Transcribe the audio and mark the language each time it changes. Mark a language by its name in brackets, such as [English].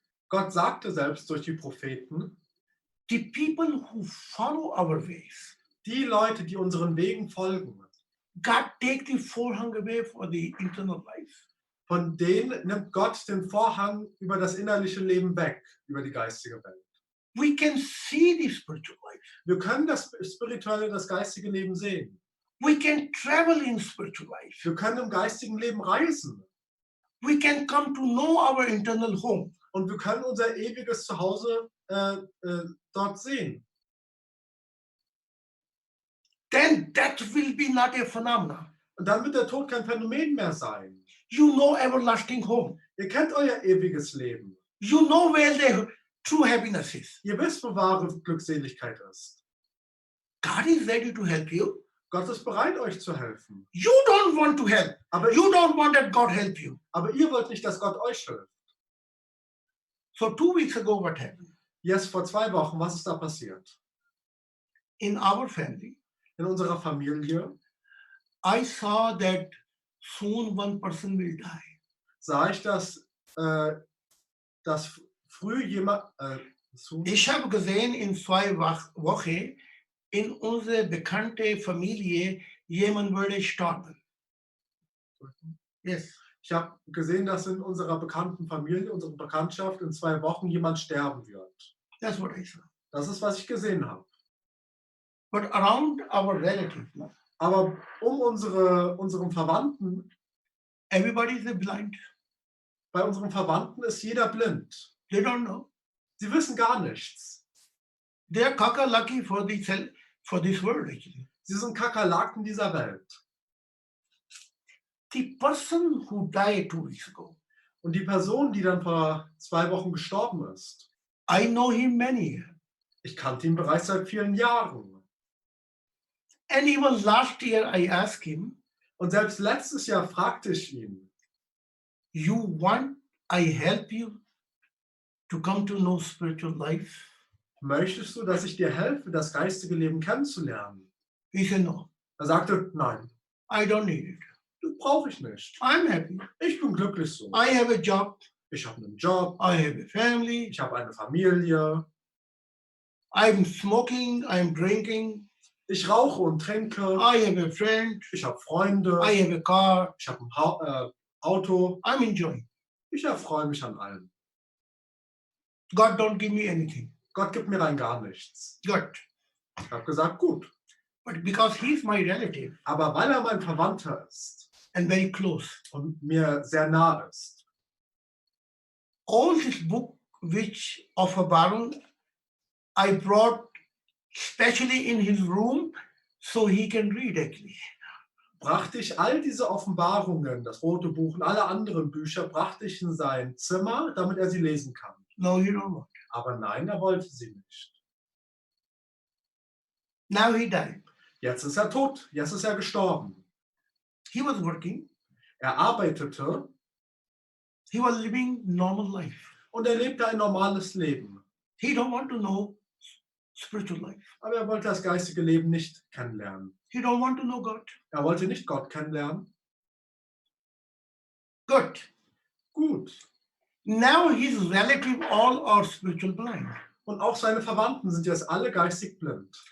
[German] Gott sagte selbst durch die Propheten, [English] the people who follow our ways, [German] die Leute, die unseren Wegen folgen, [English] God take the forehang away for the internal life. [German] von denen nimmt Gott den Vorhang über das innerliche Leben weg, über die geistige Welt. [English] We can see the spiritual life. [German] Wir können das spirituelle, das geistige Leben sehen. [English] We can travel in spiritual life. [German] Wir können im geistigen Leben reisen. [English] We can come to know our internal home. [German] Und wir können unser ewiges Zuhause dort sehen. [English] Then that will be not a phenomenon. [German] Und dann wird der Tod kein Phänomen mehr sein. [English] You know everlasting home. [German] Ihr kennt euer ewiges Leben. [English] You know where the true happiness is. [German] Ihr wisst, wo wahre Glückseligkeit ist. [English] God is ready to help you. [German] Gott ist bereit, euch zu helfen. [English] You don't want to help. [German] Aber, [English] You don't want that God help you. [German] aber ihr wollt nicht, dass Gott euch hilft. [English] So 2 weeks ago, what happened? [German] Jetzt vor 2 Wochen, was ist da passiert? [English] In our family, [German] In unserer Familie [English] I saw that soon one person will die. [German] sah ich, dass früh jemand... Ich habe gesehen, in 2 Wochen in unserer bekannte Familie jemand würde sterben. [English] Yes. [German] Ich habe gesehen, dass in unserer bekannten Familie, unserer Bekanntschaft in 2 Wochen jemand sterben wird. [English] That's what I saw. [German] Das ist, was ich gesehen habe. [English] But around our relatives, no? [German] Aber unseren Verwandten, [English] Everybody is blind. [German] bei unseren Verwandten ist jeder blind. [English] They don't know. [German] Sie wissen gar nichts. [English] They are lucky for this world, actually. [German] Sie sind Kakerlaken dieser Welt. [English] The person who died 2 weeks ago, [German] Und die Person, die dann vor 2 Wochen gestorben ist, [English] I know him many years. [German] ich kannte ihn bereits seit vielen Jahren. [English] And even last year I asked him, [German] Und selbst letztes Jahr fragte ich ihn, [English] you want I help you to come to know spiritual life? [German] möchtest du, dass ich dir helfe, das geistige Leben kennenzulernen? [English] He said, no, [German] Er sagte, nein, [English] I don't need it. [German] das brauche ich nicht. [English] I'm happy. [German] Ich bin glücklich so. [English] I have a job. [German] Ich habe einen Job, [English] I have a family. [German] ich habe eine Familie, [English] I'm smoking. I'm drinking. [German] ich rauche und trinke, [English] I have a friend. [German] ich habe Freunde, [English] I have a car. [German] ich habe ein Auto, [English] I'm enjoying. [German] ich erfreue mich an allem. [English] God don't give me anything. [German] Gott gibt mir rein gar nichts. [English] Good. [German] Ich habe gesagt, gut. [English] But because he's my relative [German] Aber weil er mein Verwandter ist [English] and very close, [German] und mir sehr nah ist, [English] all this book which of Offenbarung I brought specially in his room so he can read actually. [German] brachte ich all diese Offenbarungen, das Rote Buch und alle anderen Bücher, brachte ich in sein Zimmer, damit er sie lesen kann. [English] No, you don't want. [German] Aber nein, er wollte sie nicht. [English] Now he died. [German] Jetzt ist er tot, jetzt ist er gestorben. [English] He was working. [German] Er arbeitete [English] He was living normal life. [German] und er lebte ein normales Leben. [English] He don't want to know spiritual life. [German] Aber er wollte das geistige Leben nicht kennenlernen. [English] He don't want to know God. [German] Er wollte nicht Gott kennenlernen. [English] Good. [German] Gut. [English] Now his relative all are spiritual blind. [German] Und auch seine Verwandten sind jetzt alle geistig blind.